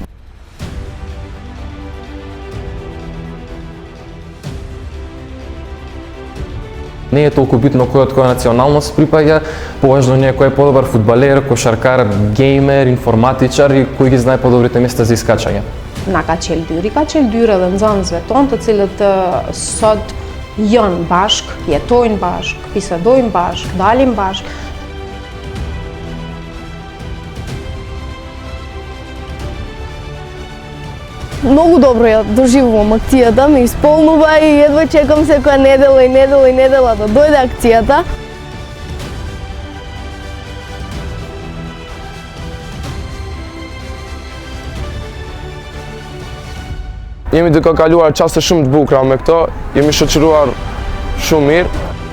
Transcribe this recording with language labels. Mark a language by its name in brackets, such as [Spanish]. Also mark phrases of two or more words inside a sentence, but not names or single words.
[Macedonian] Не е толку битно кој од која националност припаѓа, поважно е кој е подобар фудбалер, кошаркар, геймер, информатичар и кој ги знае подобрите места за искачање. [Albanian] Na ka qelë dyri, ka qelë dyre dhe nxënësve tonë të cilët sot janë bashk, jetojnë bashk, bisedojnë bashk, dalin bashk. [Macedonian] Многу добро ја доживувам акцијата, ме исполнува и едва чекам секоја недела да дојде акцијата. [Albanian] Jemi duke kaluar qaste shumë të bukura me këto, jemi shoqëruar shumë mirë.